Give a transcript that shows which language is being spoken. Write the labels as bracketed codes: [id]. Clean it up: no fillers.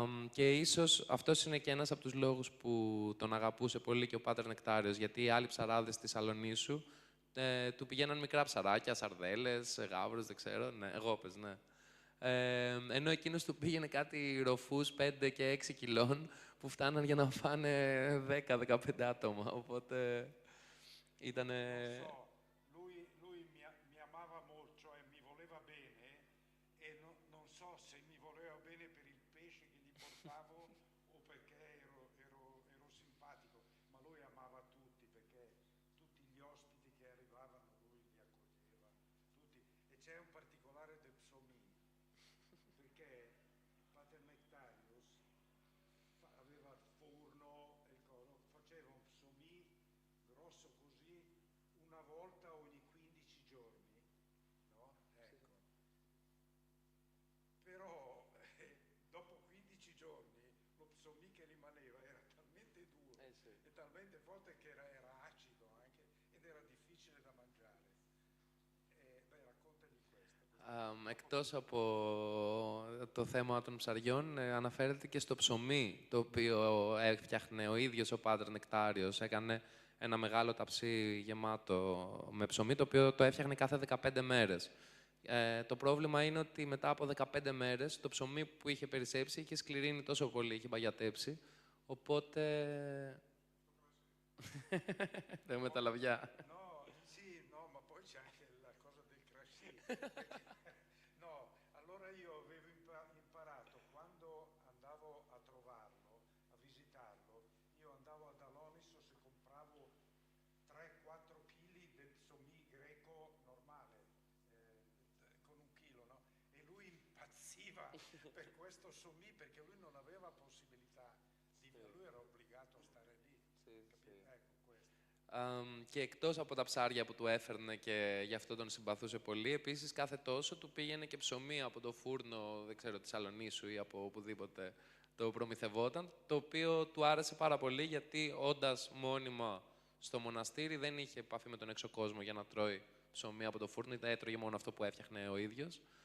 [el] Και ίσως αυτός είναι και ένας από τους λόγους που τον αγαπούσε πολύ και ο Πάτερ Νεκτάριος, γιατί οι άλλοι ψαράδες της Σαλονίσου του πηγαίναν μικρά ψαράκια, σαρδέλες, γάβρους, δεν ξέρω, ναι, γόπες, ναι. Ενώ εκείνος του πήγαινε κάτι ροφούς 5 και 6 κιλών που φτάναν για να φάνε 10-15 άτομα, οπότε ήτανε... [it] Lui mi amava molto e mi voleva bene e non so se mi voleva bene per il pesce che gli portavo o perché ero simpatico, ma lui amava tutti perché tutti gli ospiti che arrivavano lui li accoglieva, tutti. E c'è un particolare del psomì, perché Pater Nectarius aveva il forno e il coso, faceva un psomì grosso così una volta ogni 15 giorni, no? Ecco. Però dopo 15 giorni lo psomì che rimaneva era talmente duro e talmente forte che era acido anche ed era difficile da mangiare. Beh, raccontagli questo. [el] Εκτός από το θέμα των ψαριών, αναφέρεται και στο ψωμί, το οποίο έφτιαχνε ο ίδιος ο Πάτερ Νεκτάριος. Έκανε ένα μεγάλο ταψί γεμάτο με ψωμί, το οποίο το έφτιαχνε κάθε 15 μέρες. Το πρόβλημα είναι ότι μετά από 15 μέρες το ψωμί που είχε περισσέψει είχε σκληρύνει τόσο πολύ, είχε μπαγιατέψει, οπότε... Δεν με τα λαβιά. [it] Ma poi c'è anche la cosa del crashing. No, allora io avevo imparato, quando andavo a trovarlo, a visitarlo, io andavo ad Alonisos e compravo 3-4 kg del psomì greco normale, con 1 chilo, no? E lui impazziva per questo psomì perché lui non aveva possibilità, lui era obbligato a stare lì. Ecco questo. [el] Και εκτός από τα ψάρια που του έφερνε και γι' αυτό τον συμπαθούσε πολύ, επίσης κάθε τόσο του πήγαινε και ψωμί από το φούρνο, δεν ξέρω, της Σαλονίσου ή από οπουδήποτε το προμηθευόταν, το οποίο του άρεσε πάρα πολύ γιατί όντας μόνιμα στο μοναστήρι δεν είχε επαφή με τον έξω κόσμο για να τρώει ψωμί από το φούρνο, έτρωγε μόνο αυτό που έφτιαχνε ο ίδιος.